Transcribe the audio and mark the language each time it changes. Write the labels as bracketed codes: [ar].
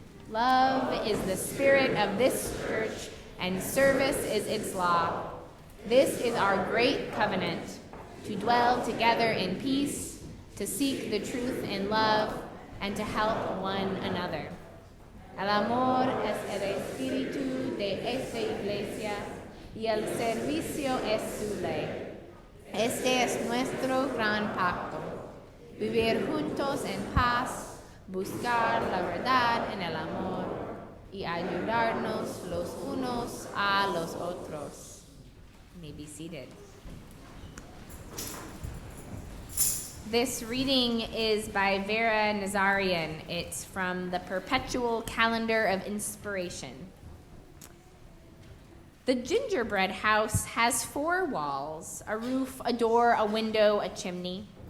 [en] Love is the spirit of this church, and service is its law. This is our great covenant, to dwell together in peace, to seek the truth in love, and to help one another. [es] El amor es el espíritu de esta iglesia, y el servicio es su ley. Este es nuestro gran pacto, vivir juntos en paz, buscar la verdad en el amor y ayudarnos los unos a los otros. [en] You may be seated. This reading is by Vera Nazarian. It's from the Perpetual Calendar of Inspiration. The gingerbread house has 4 walls, a roof, a door, a window, a chimney.